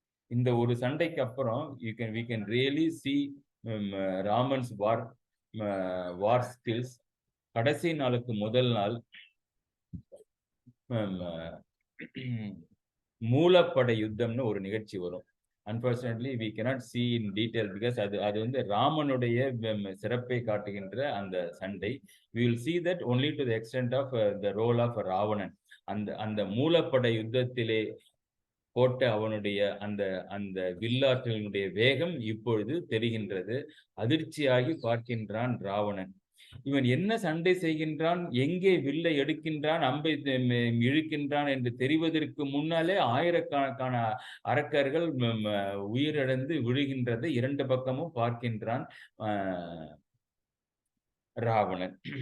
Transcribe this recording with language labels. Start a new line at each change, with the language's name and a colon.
Tamil: இந்த ஒரு சண்டைக்கு அப்புறம்
English: we can really see Raman's war skills.
Tamil: கடைசி நாளுக்கு முதல் நாள் மூலப்படை யுத்தம்னு ஒரு நிகழ்ச்சி வரும்.
English: unfortunately we cannot see in detail because
Tamil: அது வந்து ராமனுடைய சிறப்பை காட்டுகின்ற அந்த சண்டை.
English: we will see that only to the extent of the role of Ravanan.
Tamil: அந்த மூலப்படை யுத்தத்திலே போட்ட அவனுடைய அந்த அந்த வில்லாற்றலினுடைய வேகம் இப்பொழுது தெரிகின்றது. அதிர்ச்சியாகி பார்க்கின்றான் ராவணன். இவன் என்ன சண்டை செய்கின்றான், எங்கே வில்லை எடுக்கின்றான், அம்பை இழுக்கின்றான் என்று தெரிவதற்கு முன்னாலே ஆயிரக்கணக்கான அரக்கர்கள் உயிரிழந்து விழுகின்றதை இரண்டு பக்கமும் பார்க்கின்றான் ராவணன்.